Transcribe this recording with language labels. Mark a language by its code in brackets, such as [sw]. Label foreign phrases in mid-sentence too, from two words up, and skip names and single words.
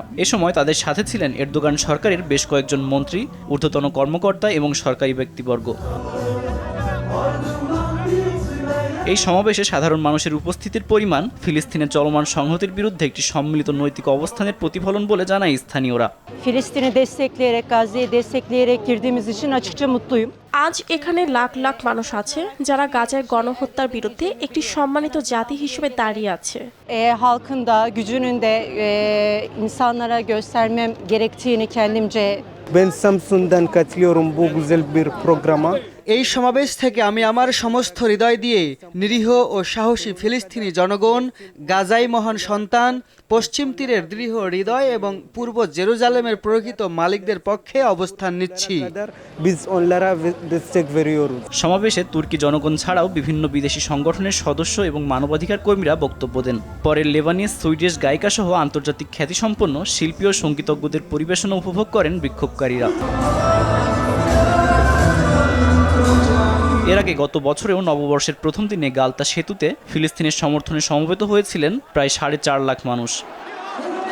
[bn] এ সময় তাদের সাথে ছিলেন এরদোগান সরকারের বেশ কয়েকজন মন্ত্রী, ঊর্ধ্বতন কর্মকর্তা এবং সরকারি ব্যক্তিবর্গ। এই সমাবেশে সাধারণ মানুষের উপস্থিতির পরিমাণ ফিলিস্তিনের চলমান সংহতির বিরুদ্ধে একটি সম্মিলিত নৈতিক অবস্থানের প্রতিফলন বলে জানায় স্থানীয়রা। [tr] Filistin'i destekleyerek, Gazze'yi destekleyerek girdiğimiz için açıkça mutluyum. [bn] আজ এখানে লাখ লাখ মানুষ আছে যারা গাজার গণহত্যার বিরুদ্ধে একটি সম্মানিত জাতি হিসেবে দাঁড়িয়ে আছে। [tr] Halkın da gücünün de insanlara göstermem gerektiğini kendimce. Ben Samsun'dan katılıyorum bu güzel bir programa. [bn] এই সমাবেশ থেকে আমি আমার সমস্ত হৃদয় দিয়ে নিরীহ ও সাহসী ফিলিস্তিনি জনগণ, গাজাই মহান সন্তান, পশ্চিম তীরের দৃঢ় হৃদয় এবং পূর্ব জেরুজালেমের প্রকৃত মালিকদের পক্ষে অবস্থান নিচ্ছি। [tr] Biz onlara destek veriyoruz. [bn] সমাবেশে তুর্কি জনগণ ছাড়াও বিভিন্ন বিদেশি সংগঠনের সদস্য এবং মানবাধিকার কর্মীরা বক্তব্য দেন। পরে লেবানিজ, সুইডিশ গায়িকা সহ আন্তর্জাতিক খ্যাতিসম্পন্ন শিল্পী ও সঙ্গীতজ্ঞদের পরিবেশনা উপভোগ করেন বিক্ষোভকারীরা। এর আগে গত বছরেও নববর্ষের প্রথম দিনে গালতা সেতুতে ফিলিস্তিনের সমর্থনে সমবেত হয়েছিলেন প্রায় ৪.৫ লাখ মানুষ।